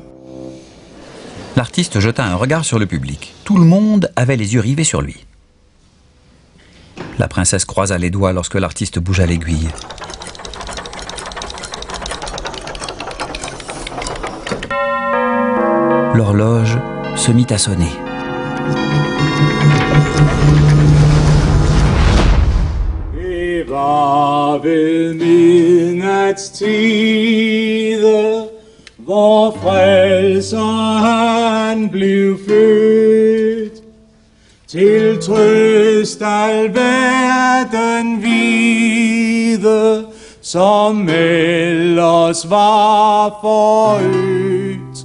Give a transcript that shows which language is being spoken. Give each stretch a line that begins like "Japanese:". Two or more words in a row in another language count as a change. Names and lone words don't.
French: L'artiste jeta un regard sur le public. Tout le monde avait les yeux rivés sur lui. La princesse croisa les doigts lorsque l'artiste bougea l'aiguille. L'horloge se mit à sonner.
Danish: Vor frelser han blev født, til trøst al verden vide, som ellers var forødt.